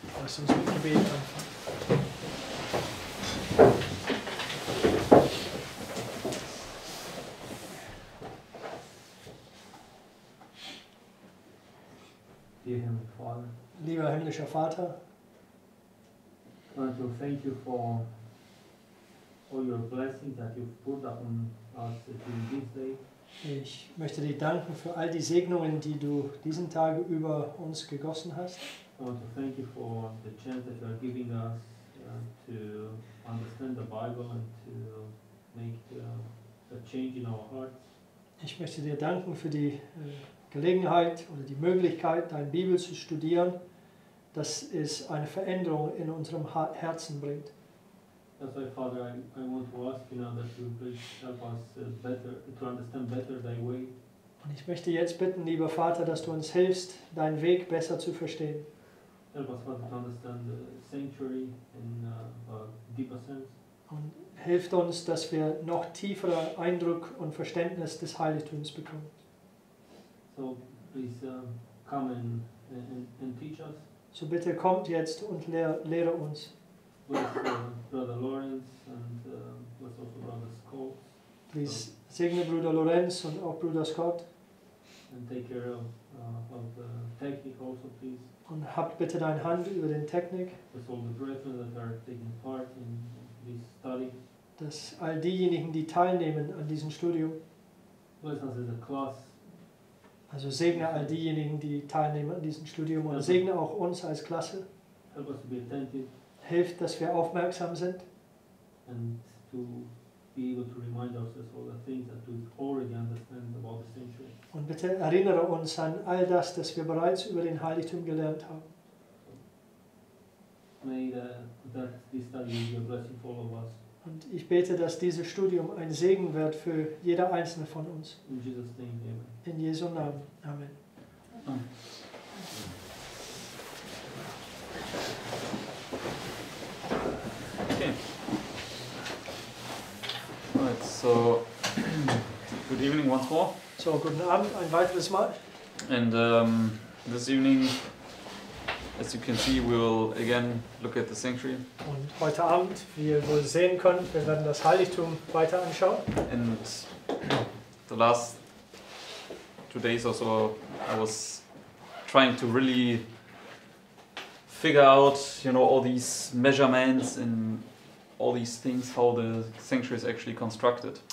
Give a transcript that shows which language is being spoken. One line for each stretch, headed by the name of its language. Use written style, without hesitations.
German: Lasst uns mit Gebet anfangen.
English: Dear Heavenly Father,
German: Lieber himmlischer Vater,
English: I want to thank you for all your blessings that you've put upon us during this day.
German: ich möchte dir danken für all die Segnungen, die du diesen Tag über uns gegossen hast.
English: I want to thank you for the chance that you are giving us to understand the Bible and to make a change in our hearts.
German: Ich möchte dir danken für die Gelegenheit oder die Möglichkeit, deine Bibel zu studieren, dass es eine Veränderung in unserem Herzen bringt.
English: That's why, Father, I want to ask you now that you please help us better to understand better thy way.
German: Und ich möchte jetzt bitten, lieber Vater, dass du uns hilfst, deinen Weg besser zu verstehen.
English: Help us, Father, to understand the sanctuary in a deeper sense.
German: Und hilft uns, dass wir noch tieferen Eindruck und Verständnis des Heiligtums bekommen.
English: So please come and teach us.
German: So bitte kommt jetzt und lehre uns.
English: Bless Brother Lawrence and bless also Brother Scott. Please
German: segne Bruder Lorenz und auch Bruder Scott.
English: And take care of the technique also, please.
German: Und habt bitte deine Hand über den Technik,
English: Bless all the brethren that are taking part in this study.
German: dass all diejenigen, die teilnehmen an diesem Studium,
English: Bless us as a class.
German: also segne all diejenigen, die teilnehmen an diesem Studium und segne auch uns als Klasse.
English: Help us to be attentive
German: Hilft, dass wir aufmerksam sind
English: and to be able to remind ourselves all the things that we already understand about the sanctuary.
German: und bitte erinnere uns an all das, das wir bereits über den Heiligtum gelernt haben.
English: May that this study will be a blessing for all of us.
German: Und ich bete, dass dieses Studium ein Segen wird für jeder einzelne von uns.
English: In Jesus' name, amen.
German: In Jesu Namen. Amen.
English: Okay. Alright, so good evening once more.
German: So, guten Abend, ein weiteres Mal.
English: And this evening, as you can see, we will again look at the sanctuary.
German: Und heute Abend, wie ihr wohl sehen könnt, wir werden das Heiligtum weiter anschauen.
English: And the last 2 days or so, I was trying to really figure out, all these measurements and all these things, how the sanctuary is actually constructed.